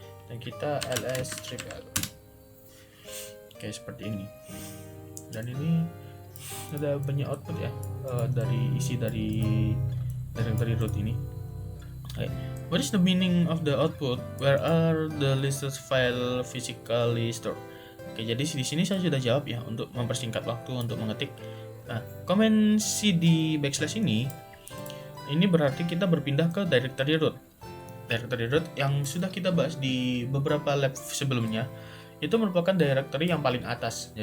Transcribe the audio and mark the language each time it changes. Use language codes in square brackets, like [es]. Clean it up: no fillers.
[id] Dan kita ls-l. Oke, seperti ini. Dan ini ada banyak output ya dari isi dari directory root ini. Okay. [en] What is the meaning of the output? Where are the listed file physically stored? [id] Oke, jadi di sini saya sudah jawab ya untuk mempersingkat waktu untuk mengetik. Nah, komen cd backslash ini berarti kita berpindah ke directory root. Directory root yang sudah kita bahas di beberapa lab sebelumnya itu merupakan directory yang paling atas.